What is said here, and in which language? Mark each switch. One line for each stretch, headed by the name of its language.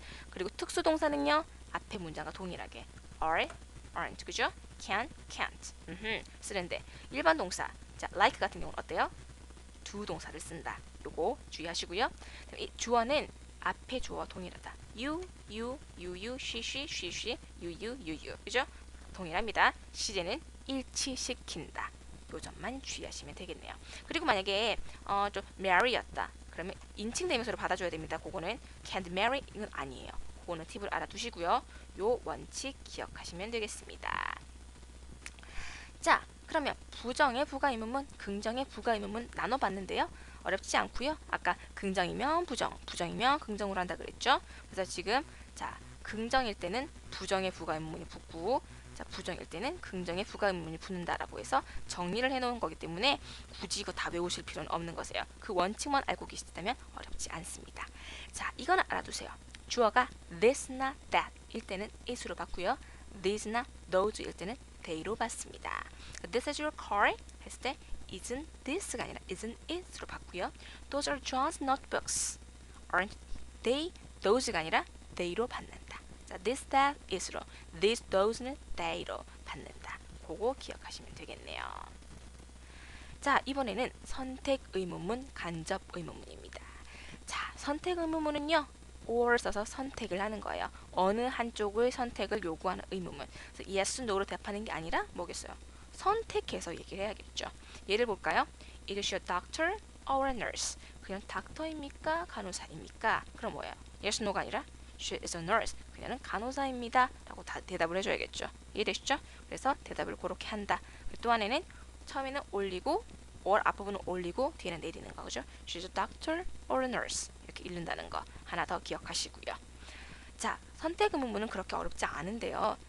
Korean: 그리고 특수동사는요. 앞에 문장과 동일하게 are, aren't, 그죠? can, can't 쓰는데 일반 동사, 자, like 같은 경우는 어때요? 두 동사를 쓴다. 요거 주의하시고요. 이 주어는 앞에 주어와 동일하다. you, she, you, 그죠? 동일합니다. 시제는 일치시킨다. 요 점만 주의하시면 되겠네요. 그리고 만약에 좀 marry였다. 그러면 인칭 대명사로 받아줘야 됩니다. 그거는 can't marry 이건 아니에요. 그거는 팁을 알아두시고요. 요 원칙 기억하시면 되겠습니다. 자, 그러면 부정의 부가 의문문, 긍정의 부가 의문문 나눠봤는데요. 어렵지 않고요. 아까 긍정이면 부정, 부정이면 긍정으로 한다 그랬죠. 그래서 지금 자, 긍정일 때는 부정의 부가 의문문이 붙고 자, 부정일 때는 긍정의 부가 의문문이 붙는다라고 해서 정리를 해놓은 거기 때문에 굳이 이거 다 외우실 필요는 없는 거세요. 그 원칙만 알고 계시다면 어렵지 않습니다. 자, 이거는 알아두세요. 주어가 this not that 일 때는 is로 받고요. these not those 일 때는 they로 받습니다.
English: This is your car 했을 때 isn't this가 아니라 isn't it으로 받고요. Those are John's notebooks. Aren't they?
Korean: those가 아니라 they로 받는다. 자, this, that, is로, this, those는 they로 받는다. 그거 기억하시면 되겠네요. 자, 이번에는 선택 의문문, 간접 의문문입니다. 자, 선택 의문문은요, or 써서 선택을 하는 거예요. 어느 한쪽의 선택을 요구하는 의문문. 그래서 yes, no로 대답하는 게 아니라 뭐겠어요? 선택해서 얘기를 해야겠죠. 예를 볼까요?
English: Is she a doctor or a nurse?
Korean: 그냥 닥터입니까? 간호사입니까? 그럼 뭐예요?
English: Yes, no가 아니라 She is a nurse.
Korean: 그녀는 간호사입니다. 라고 대답을 해줘야겠죠. 이해되시죠? 그래서 대답을 그렇게 한다. 또 하나는 처음에는 올리고 or 앞부분은 올리고 뒤에는 내리는 거 그죠?
English: She's a doctor or a nurse.
Korean: 이렇게 읽는다는 거 하나 더 기억하시고요. 자, 선택 의문문은 그렇게 어렵지 않은데요.